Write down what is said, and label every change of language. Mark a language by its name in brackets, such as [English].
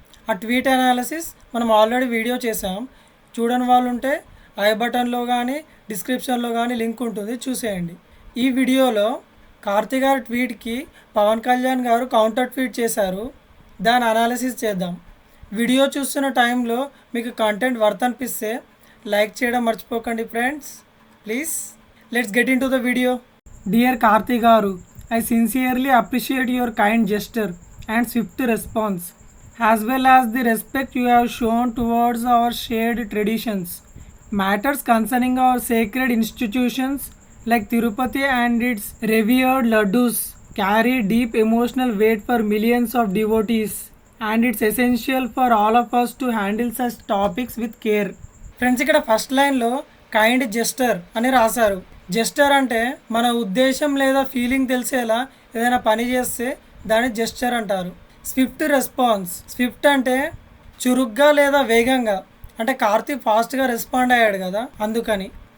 [Telugu] ఆ tweet analysis మనం already video చేసాం. చూడని వాళ్ళు ఉంటే ఐ బటన్లో కానీ డిస్క్రిప్షన్లో కానీ లింక్ ఉంటుంది, చూసేయండి. ఈ వీడియోలో కార్తీ గారి ట్వీట్కి పవన్ కళ్యాణ్ గారు కౌంటర్ ట్వీట్ చేశారు. దాని అనాలిసిస్ చేద్దాం. వీడియో చూస్తున్న టైంలో మీకు కంటెంట్ వర్త్ అనిపిస్తే లైక్ చేయడం మర్చిపోకండి friends, please. [English] Let's get into the video. Dear Karthi garu, I sincerely appreciate your kind gesture and swift response, as well as the respect you have shown towards our shared traditions. Matters concerning our sacred institutions like Tirupati and its revered laddus carry deep emotional weight for millions of devotees, and it's essential for all of us to handle such topics with care. [Telugu] Friends, ఇక్కడ first లైన్లో kind gesture అని రాశారు. Gesture అంటే మన ఉద్దేశం లేదా feeling తెలిసేలా ఏదైనా పని చేస్తే దాన్ని జెస్టర్ అంటారు. Swift response. స్విఫ్ట్ అంటే చురుగ్గా లేదా వేగంగా, అంటే కార్తీక్ ఫాస్ట్గా రెస్పాండ్ అయ్యాడు కదా, అందుకని.